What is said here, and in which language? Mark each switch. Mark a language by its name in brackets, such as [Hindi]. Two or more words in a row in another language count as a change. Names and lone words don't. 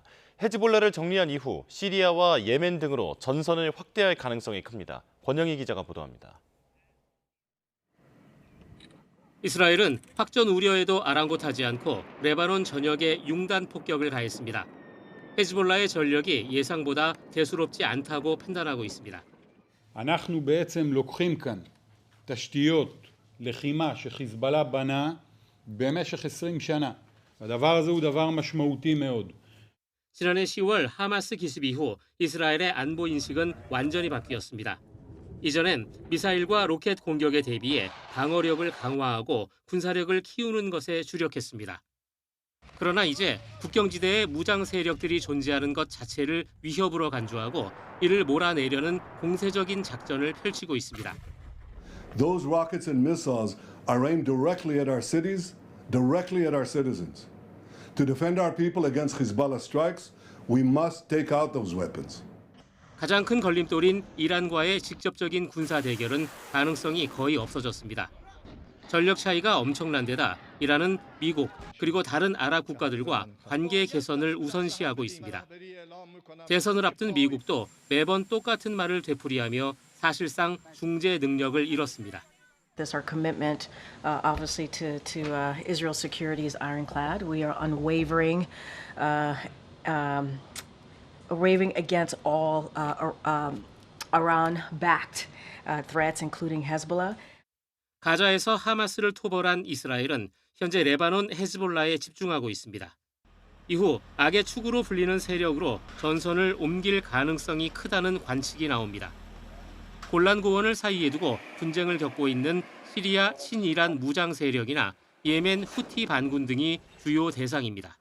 [Korean] 헤즈볼라를 정리한 이후 시리아와 예멘 등으로 전선을 확대할 가능성이 큽니다. 권영희 기자가 보도합니다. 이스라엘은 확전 우려에도 아랑곳하지 않고 레바논 전역에 융단 폭격을 가했습니다. 헤즈볼라의 전력이 예상보다 대수롭지 않다고 판단하고 있습니다. [Hebrew] אנחנו בעצם לוקחים כאן תשתיות לחימה שחיזבאללה בנה במשך 20 שנה. הדבר הזה הוא דבר משמעותי מאוד. [Korean] 지난해 10월 하마스 기습 이후 이스라엘의 안보 인식은 완전히 바뀌었습니다. 이전엔 미사일과 로켓 공격에 대비해 방어력을 강화하고 군사력을 키우는 것에 주력했습니다. 그러나 이제 국경지대에 무장 세력들이 존재하는 것 자체를 위협으로 간주하고 이를 몰아내려는 공세적인 작전을 펼치고 있습니다. [English] Those rockets and missiles are aimed directly at our cities, directly at our citizens. To defend our people against Hezbollah strikes, we must take out those weapons. [Korean] 가장 큰 걸림돌인 이란과의 직접적인 군사 대결은 가능성이 거의 없어졌습니다. 전력 차이가 엄청난 데다 이란은 미국 그리고 다른 아랍 국가들과 관계 개선을 우선시하고 있습니다. 대선을 앞둔 미국도 매번 똑같은 말을 되풀이하며 사실상 중재 능력을 잃었습니다. [English] Our commitment, obviously, to Israel's security is ironclad. We are unwavering, waving against all Iran-backed threats, including Hezbollah. [Korean] 가자에서 하마스를 토벌한 이스라엘은 현재 레바논 헤즈볼라에 집중하고 있습니다. 이후 악의 축으로 불리는 세력으로 전선을 옮길 가능성이 크다는 관측이 나옵니다. 골란 고원을 사이에 두고 분쟁을 겪고 있는 시리아 친이란 무장 세력이나 예멘 후티 반군 등이 주요 대상입니다.